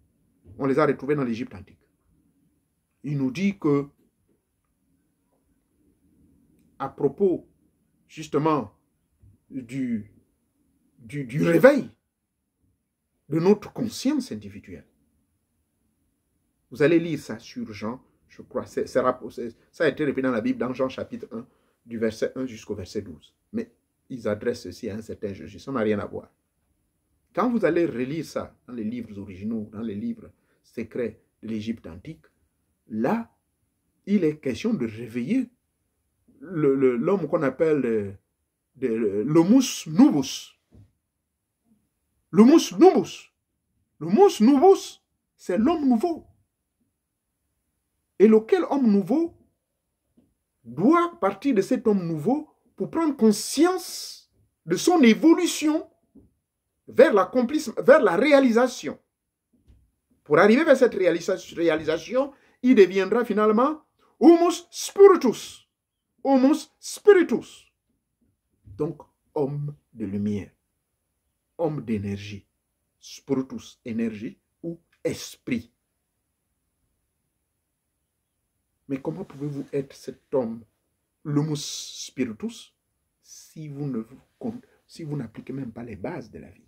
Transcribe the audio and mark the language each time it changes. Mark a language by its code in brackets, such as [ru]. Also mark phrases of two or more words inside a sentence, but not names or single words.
[fr] On les a retrouvés dans l'Égypte antique. Il nous dit que, à propos justement du réveil de notre conscience individuelle, vous allez lire ça sur Jean, je crois, ça a été répété dans la Bible, dans Jean chapitre 1, du verset 1 jusqu'au verset 12. Mais ils adressent ceci à un certain Jésus, ça n'a rien à voir. Quand vous allez relire ça dans les livres originaux, dans les livres secrets de l'Égypte antique, là, il est question de réveiller l'homme qu'on appelle l' [la] homus novus. L'homus novus. L'homus novus, [fr] c'est l'homme nouveau. Et lequel homme nouveau doit partir de cet homme nouveau pour prendre conscience de son évolution vers l'accomplissement, vers la réalisation. Pour arriver vers cette réalisation, il deviendra finalement [la] homus spiritus. Homus spiritus. [fr] Donc, homme de lumière, homme d'énergie. Spiritus, énergie ou esprit. Mais comment pouvez-vous être cet homme, l' [la] homus spiritus, [fr] si vous n'appliquez même pas les bases de la vie?